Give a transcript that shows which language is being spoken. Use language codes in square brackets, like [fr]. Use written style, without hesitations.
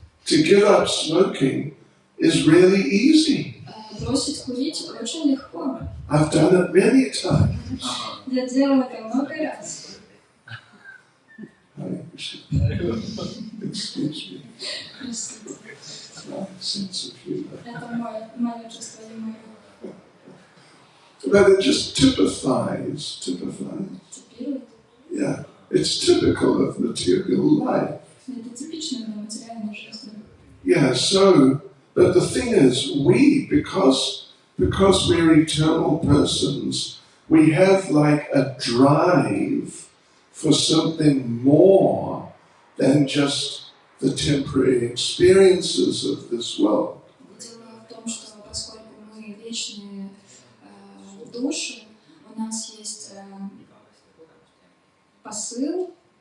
[en] To give up smoking is really easy. [ru] Бросить курить очень легко. [en] I've done it many times. [ru] Я делал это много раз. [en] Excuse me. [ru] Простите. [en] My sense of humor. [ru] Это мое чувство юмора. [en] But it just typifies. [ru] Типирует. [en] Yeah, it's typical of material life. [ru] Это типично для материальной жизни. [en] Yeah, but the thing is, because we're eternal persons, we have like a drive for something more than just the temporary experiences of this world. [ru] Дело в том, что поскольку мы вечные души, у нас есть посыл,